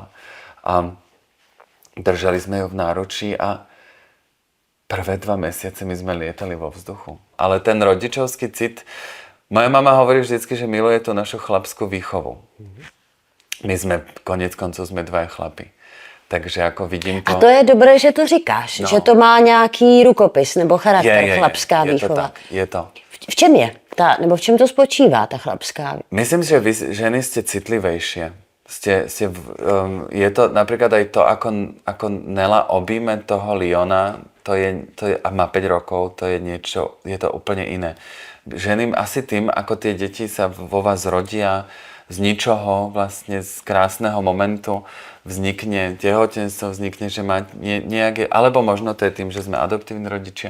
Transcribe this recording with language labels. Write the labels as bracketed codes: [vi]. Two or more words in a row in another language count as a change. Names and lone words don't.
[sk] A držali sme ju v náručí a prvé 2 mesiace my sme lietali vo vzduchu. Ale ten rodičovský cit, moja mama hovorí vždycky, že miluje tú našu chlapskú výchovu. My sme, konec koncov sme 2 chlapi. Takže ako vidím to... [cs] A to je dobré, že to říkáš, že to má nějaký rukopis nebo charakter, chlapská výchova. Je to. V čem je? Nebo v čem to spočívá, ta chlapská? [sk] Myslím, že vy ženy ste citlivejšie. Je to napríklad aj to, ako Nela objíme toho Liona, to je, a má 5 rokov, to je niečo, je to úplne iné. Ženy asi tým, ako tie deti sa vo vás rodia z ničoho, vlastne z krásneho momentu, vznikne tehotenstvo, vznikne, že má nejaké, alebo možno to je tým, že sme adoptívni rodičia.